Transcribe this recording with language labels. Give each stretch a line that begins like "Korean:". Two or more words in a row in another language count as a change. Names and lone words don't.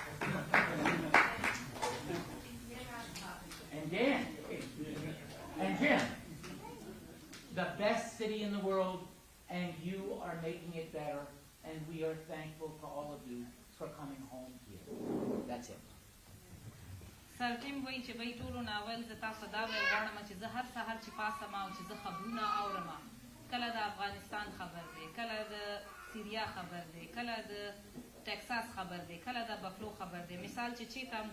English: And Dan. And Jim. The best city in the world, and you are making it better, and we are thankful to all of you for coming home here. That's it.
Pashto: سر ټیم وایي چې بهی ټولو نه اول زه تاسو دا ویل غواړم چې زه هر سهار چې پاسم او چې زه خبرونه اورم کله د افغانستان خبر دی کله د سیریا خبر دی کله د ټکساس خبر دی کله د بفلو خبر دی مثال چې چېرته هم